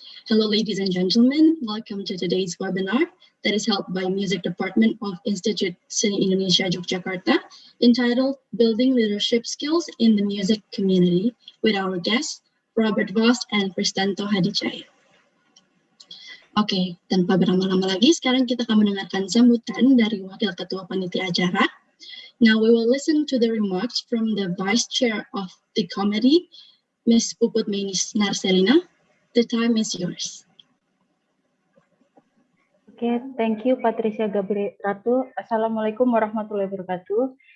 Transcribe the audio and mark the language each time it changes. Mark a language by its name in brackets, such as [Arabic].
[English] Hello ladies and gentlemen, welcome to today's webinar that is held by Music Department of Institut Seni Indonesia Yogyakarta entitled Building Leadership Skills in the Music Community with our guests Robbert Vos and Christanto Hadijaya. [Indonesian] Oke, tanpa berlama-lama lagi, sekarang kita akan mendengarkan sambutan dari Wakil Ketua Panitia Acara. [English] Now we will listen to the remarks from the Vice Chair of the Committee, Ms. Puput Menis Narselina. The time is yours. Okay, thank you Patricia Gabri Ratu. [Arabic] Assalamualaikum warahmatullahi wabarakatuh.